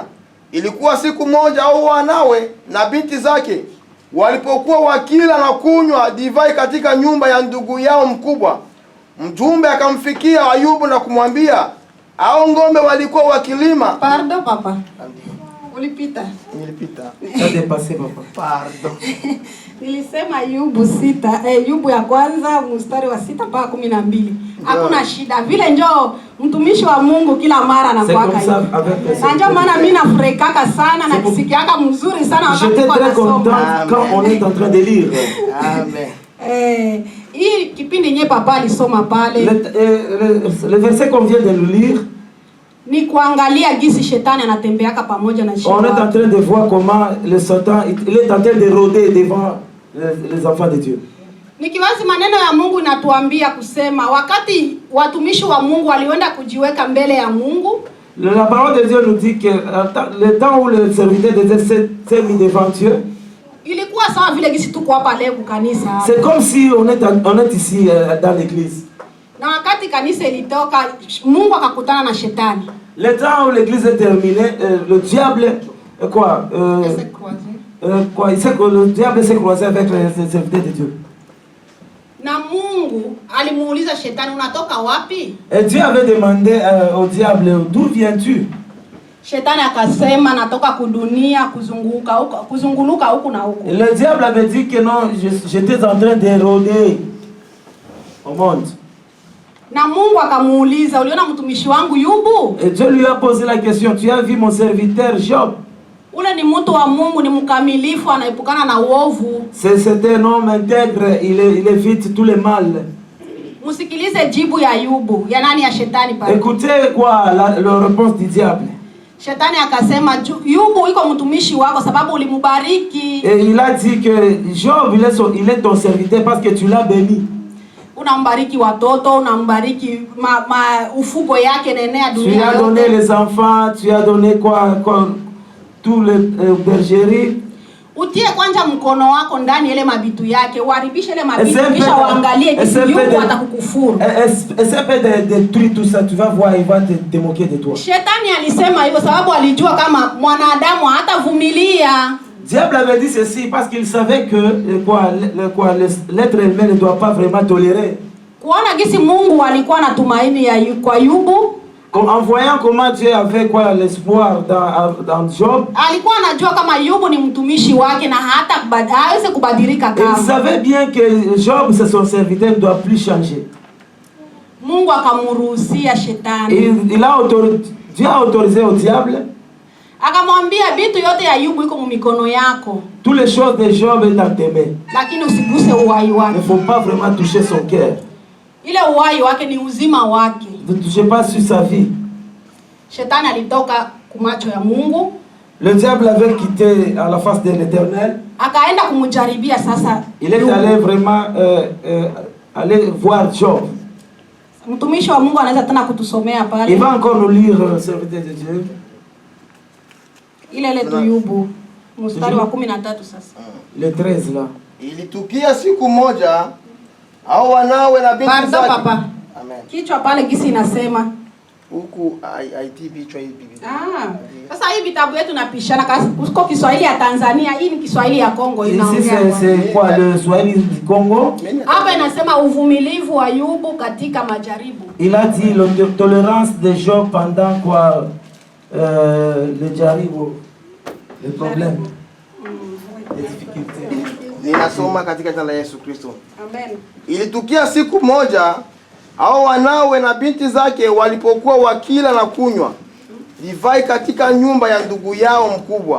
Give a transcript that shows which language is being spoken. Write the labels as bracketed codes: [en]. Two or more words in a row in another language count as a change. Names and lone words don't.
[sw] Ilikuwa siku moja au wanawe na binti zake walipokuwa wakila na kunywa divai katika nyumba ya ndugu yao mkubwa, mjumbe akamfikia Ayubu na kumwambia, hao ng'ombe walikuwa wakilima. [fr] Pardon papa. Ulipita. [sw] Nilipita. [fr] Ça dépassé papa. Pardon. [sw] Nilisema Ayubu 6, Ayubu ya kwanza mstari wa 6 mpaka 12. Hakuna shida. Vile njoo mtumishi wa Mungu kila mara anakuaka hivi. Na njoo maana mimi nafurahika sana na kisikiaka mzuri sana wakati kwa nasoma. [fr] Quand on est en train de lire. [sw] Amen. Hii kipindi nye papa alisoma pale. [fr] Le verset qu'on vient de le lire, [sw] ni kuangalia gisi shetani anatembeaka pamoja na shetani. [fr] On est en train de voir comment le Satan il est en train de rôder devant les enfants de Dieu. [sw] Nikiwazi maneno ya Mungu inatuambia kusema wakati watumishi wa Mungu walienda kujiweka mbele ya Mungu. [fr] La parole de Dieu nous dit que le temps où le serviteur de Dieu s'est mis devant Dieu, [sw] ilikuwa sawa vile gisi tuko hapa leo kanisa. [fr] C'est comme si on est ici dans l'église. [sw] Na wakati kanisa ilitoka, Mungu akakutana na shetani. [fr] Le temps où l'église est terminée, le diable le diable s'est croisé avec les serviteurs de Dieu. [sw] Na Mungu alimuuliza shetani, unatoka wapi? [fr] Et Dieu avait demandé au diable, d'où viens-tu? [sw] Shetani akasema natoka kudunia kuzunguluka huku na huku. [fr] Le diable avait dit que non, j'étais en train de rôder au monde. [sw] Na Mungu akamuuliza, uliona mtumishi wangu Yubu? [fr] Et Dieu lui a posé la question, tu as vu mon serviteur Job? [sw] Ule ni mtu wa Mungu, ni mkamilifu, anaepukana na uovu. [fr] C'est un homme intègre, il évite tous les mal. [sw] Musikilize jibu ya Yubu, ya nani? Ya shetani pale. [fr] Écoutez quoi la réponse du diable. [sw] Shetani akasema, Yubu iko mtumishi wako sababu ulimubariki. [fr] Et il a dit que Job il est ton serviteur parce que tu l'as béni. [sw] Unambariki watoto, unambariki ufugo yake nenea dunia. [fr] Tu as donné les enfants, tu as donné quoi tous les bergeries. [sw] Utie kwanza mkono wako ndani ile mabitu yake, uharibishe ile mabitu kisha uangalie jinsi Yubu atakukufuru. [fr] Essaie de détruire tout ça, tu vas voir, il va te moquer de toi. [sw] Shetani alisema hivyo sababu alijua kama mwanadamu hatavumilia. [fr] Diable avait dit ceci parce qu'il savait que l'être humain ne doit pas vraiment tolérer. [sw] Kuona gisi Mungu alikuwa na tumaini kwa Yubu. [fr] En voyant comment Dieu avait l'espoir dans Job. [sw] Alikuwa anajua kama Yubu ni mtumishi wake na hawezi kubadilika kama. [fr] Il savait bien que Job c'est son serviteur, ne doit plus changer. [sw] Mungu akamruhusia shetani. [fr] Dieu a autorisé au diable. [sw] Akamwambia vitu yote ya Yubu iko mikono yako. [fr] Toutes les choses de Job est dans tes mains. [sw] Lakini usiguse uhai wake. [fr] Il ne faut pas vraiment toucher son cœur. [sw] Ile uhai wake ni uzima wake. [fr] Ne touchez pas sur sa vie. [sw] Shetani alitoka kumacho ya Mungu. [fr] Le diable avait quitté à la face de l'Éternel. [sw] Akaenda kumjaribia sasa. [fr] Il est allé vraiment aller voir Job. [sw] Mtumishi wa Mungu anaweza tena kutusomea pale. [fr] Il va encore nous lire serviteur de Dieu. [sw] Ile tu Yubu mstari wa 13 sasa. [fr] Le 13 là. [sw] Ilitukia siku moja au wanawe na binti zake. [fr] Pardon papa. [sw] Amen. Kichwa pale gisi inasema huku IT vichwa hivi. Sasa hii vitabu yetu napishana kuko Kiswahili ya Tanzania, hii ni Kiswahili ya Kongo inaongea. [fr] Ici c'est quoi le Swahili du Congo? [sw] Hapa inasema uvumilivu wa Yubu katika majaribu. [fr] Il a dit la tolérance de Job pendant quoi le jaribu, les problèmes, les difficultés. [sw] Ninasoma katika jina la Yesu Kristo. Amen. Ilitukia siku moja, hao wanawe na binti zake walipokuwa wakila na kunywa divai katika nyumba ya ndugu yao mkubwa.